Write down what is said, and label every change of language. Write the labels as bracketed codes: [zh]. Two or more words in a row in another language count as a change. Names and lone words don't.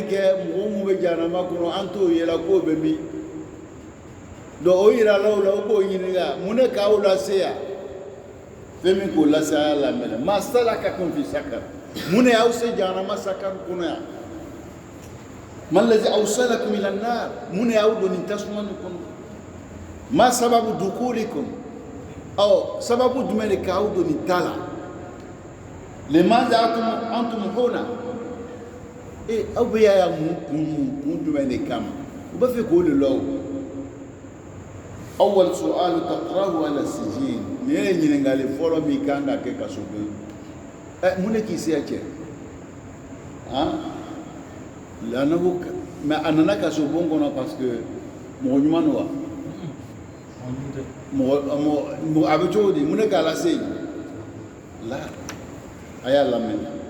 [bm] kɛ mɔgɔ mun bɛ jahanama kɔnɔ an t'o yela k'o bɛ min donc o yira la o la o k'o ɲininka mun de k'aw lase yan fɛn min k'o lase a y'a lamɛnɛ [ar] ما سلككم في سقر [bm] mun de y'aw se jahanama sakar kɔnɔ yan [ar] ما الذي أوصلكم إلى النار [bm] mun de y'aw don nin tasuma nin kɔnɔ [ar] ما سبب دخولكم [bm] sababu jumɛn de k'aw don nin ta la [ar] لماذا أنتم هنا [bm] aw bɛ yan kun jumɛn de kama u b'a fɛ k'o de lɔ [ar] أول سؤال تقرأه على السجين [bm] ni ye ɲininkali fɔlɔ min kan ka kɛ kaso don mun de k'i se cɛ lanabu mais a nana kaso bon kɔnɔ [fr] parce que [bm] mɔgɔ ɲuman don wa a bɛ cogo di mun de k'a lase yen la a y'a lamɛn